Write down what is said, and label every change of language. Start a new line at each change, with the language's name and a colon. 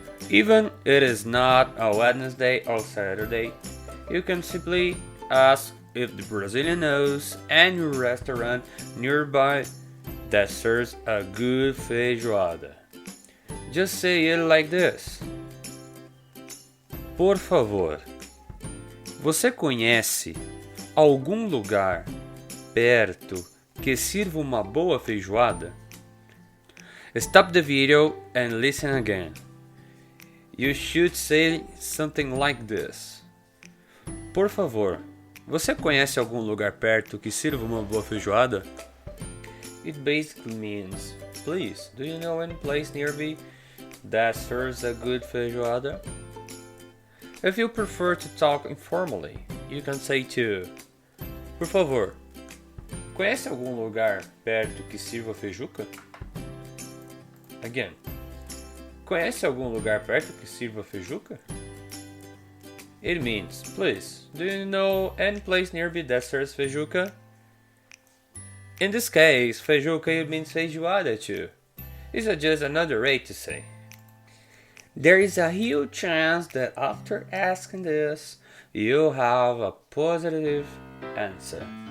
English: Even it is not a Wednesday or Saturday, you can simply ask if the Brazilian knows any restaurant nearby that serves a good feijoada. Just say it like this.
Portuguese: Por favor, você conhece algum lugar perto que sirva uma boa feijoada?
English: Stop the video and listen again. You should say something like this.
Portuguese: Por favor, você conhece algum lugar perto que sirva uma boa feijoada?
English: It basically means, please, do you know any place nearby that serves a good feijoada? If you prefer to talk informally, you can say to:
Portuguese: Por favor, conhece algum lugar perto que sirva feijuca? Again, conhece algum lugar perto que sirva feijuca?
English: It means, please, do you know any place nearby that serves feijuca? In this case, feijuca it means feijoada too. It's just another way to say. There is a huge chance that after asking this, you'll have a positive answer.